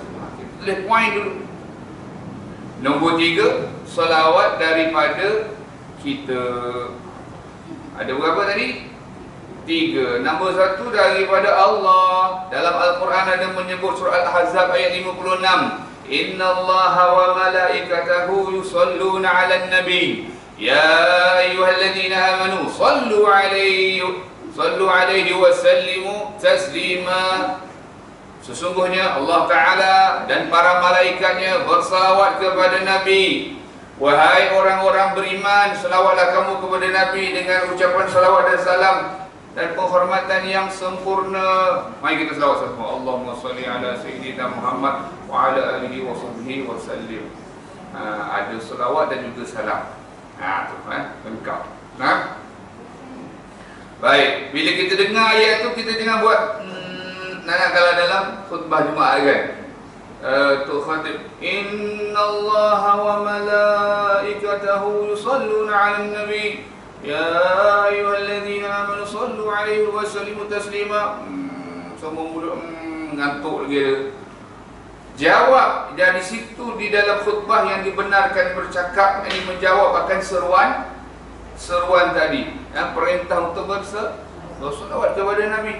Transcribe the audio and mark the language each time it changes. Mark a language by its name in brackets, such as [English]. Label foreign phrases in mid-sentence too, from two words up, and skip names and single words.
[Malay] Tulis poin dulu. Nombor 3, selawat daripada kita. Ada berapa tadi? 3. Nombor 1 daripada Allah. Dalam Al-Quran ada menyebut surah Al-Ahzab ayat 56. [Arabic] إن الله وملائكته يصلون على النبي. يا أيها الذين آمنوا صلوا عليه وسلموا تسليما. [Malay] Sesungguhnya Allah Ta'ala dan para malaikatnya bersalawat kepada Nabi. Wahai orang-orang beriman, selawatlah kamu kepada Nabi dengan ucapan salawat dan salam dan penghormatan yang sempurna. Mari kita selawat sama. [Arabic] اللهم صل على سيدنا محمد وعلى آله وصحبه وسلم. [Malay] Ada selawat dan juga salam. Lengkap. Baik, bila kita dengar ayat tu, kita jangan buat nak kalau dalam khutbah Jumaat kan. Tu khatib [Arabic] إن الله وملائكته يصلون على النبي. يا أيها الذين آمنوا صلوا عليه وسلموا تسليما. [Malay] Semua mulut ngantuk lagi dia. Jawab dari situ di dalam khutbah yang dibenarkan bercakap, ini menjawab akan seruan tadi. Yang perintah untuk berselawat kepada Nabi.